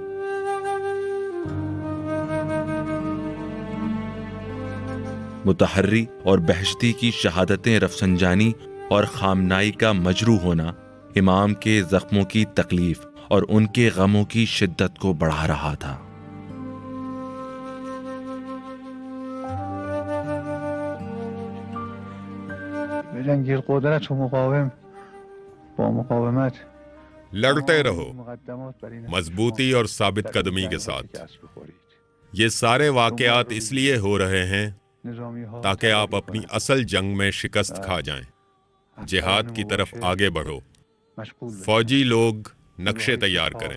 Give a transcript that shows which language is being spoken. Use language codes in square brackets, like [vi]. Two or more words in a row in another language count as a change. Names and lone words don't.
[ur] متحری اور بہشتی کی شہادتیں رفسنجانی اور خامنائی کا مجروح ہونا امام کے زخموں کی تکلیف اور ان کے غموں کی شدت کو بڑھا رہا تھا۔ [fa] جنگی قدرت و مقاوم با مقاومت [ur] لڑتے رہو مضبوطی اور ثابت قدمی کے ساتھ۔ یہ سارے واقعات اس لیے ہو رہے ہیں تاکہ آپ اپنی اصل جنگ میں شکست کھا جائیں۔ جہاد کی طرف آگے بڑھو۔ فوجی لوگ نقشے تیار کریں۔